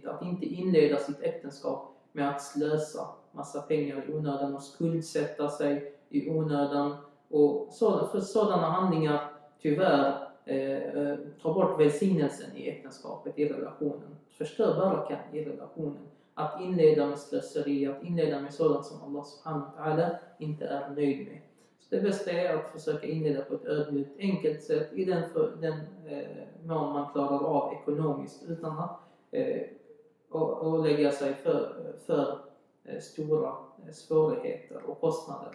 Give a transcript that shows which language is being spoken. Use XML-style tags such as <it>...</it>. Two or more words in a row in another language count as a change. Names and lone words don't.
<sv>Att inte inleda sitt äktenskap med att slösa massa pengar i onödan och skuldsätta sig i onödan. Och för sådana handlingar tyvärr ta bort välsignelsen i äktenskapet, i relationen. Förstör barakan i relationen. Att inleda med slöseri, att inleda med sådant som Allah</sv> <ar>سبحانه وتعالى</ar> <sv>inte är nöjd med. Så det bästa är att försöka inleda på ett ödmjukt, enkelt sätt i den mån man klarar av ekonomiskt utan att lägga sig för stora svårigheter och kostnader.</sv>